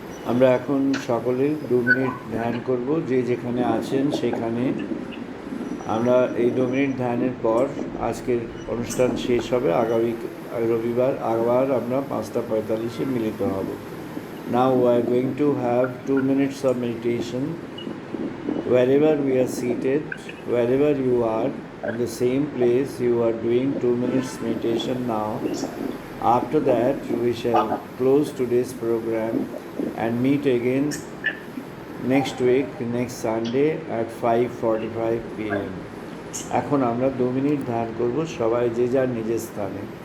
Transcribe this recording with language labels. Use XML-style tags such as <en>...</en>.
<bn>আমরা এখন সকলে 2 মিনিট ধ্যান করব, যে যেখানে আছেন সেখানে। আমরা এই 2 মিনিট ধ্যানের পর আজকের অনুষ্ঠান শেষ হবে। আগামী রবিবার আবার আমরা 5:45 মিলিত হব।</bn> <en>Now we are going to have 2 minutes of meditation. Wherever we are seated, wherever you are, in the same place you are doing 2 minutes meditation now. After that we shall close today's program and meet again next week, next Sunday at 5:45 p.m.</en> <bn>এখন আমরা 2 minute ধ্যান করব, সবাই যে যার নিজের স্থানে।</bn>